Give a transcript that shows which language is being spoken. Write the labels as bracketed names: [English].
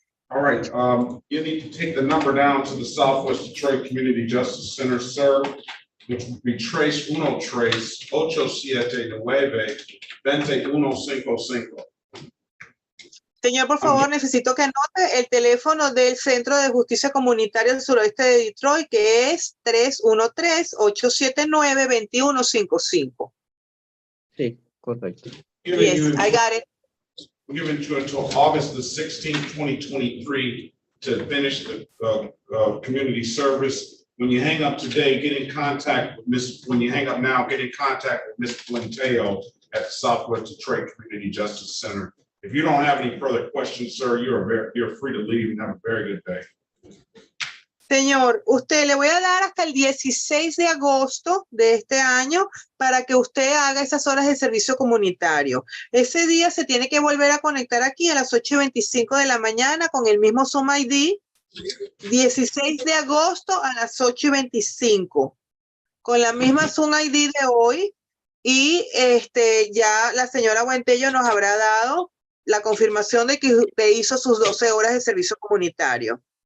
[English] All right, you need to take the number down to the Southwest Detroit Community Justice Center, sir, which would be [Spanish] trace uno tres, [English] 879-20-155. [Spanish] Señor, por favor, necesito que anote el teléfono del Centro de Justicia Comunitaria del Suroeste de Detroit, que es 313-879-2155. Sí, correcto. [English] Yes, I got it. We're giving you until August the 16th, 2023 to finish the community service. When you hang up today, get in contact with when you hang up now, get in contact with Ms. Flinteo at the Southwest Detroit Community Justice Center. If you don't have any further questions, sir, you're free to leave and have a very good day. [Spanish] Señor, usted le voy a dar hasta el 16 de agosto de este año para que usted haga esas horas de servicio comunitario. Ese día se tiene que volver a conectar aquí a las 8:25 de la mañana con el mismo Zoom ID. 16 de agosto a las 8:25 con la misma Zoom ID de hoy, y ya la señora Buentello nos habrá dado la confirmación de que usted hizo sus 12 horas de servicio comunitario.